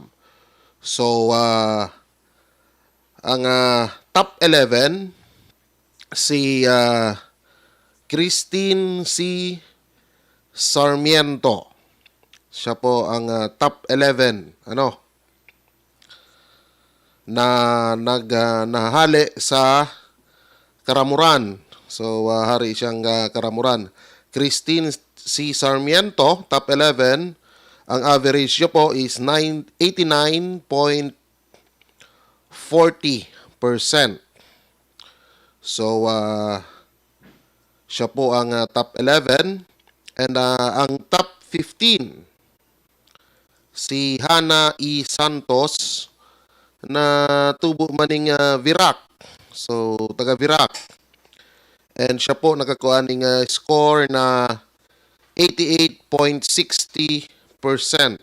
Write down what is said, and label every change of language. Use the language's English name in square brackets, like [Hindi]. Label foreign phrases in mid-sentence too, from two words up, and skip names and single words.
[Filipino] So ang top 11 si Christine C. Sarmiento. [Bikol] Siya po ang top 11 na nahali sa Karamuran. So hari siyang Karamuran. Christine C. Sarmiento, top 11. Ang average niya po is 89.40%. [Filipino] So siya po ang top 11. And ang top 15, si Hana E. [Bikol] Santos na tubo maning Virac. [Filipino] So, taga Virac. And siya po nakakuha ng score na 88.60%.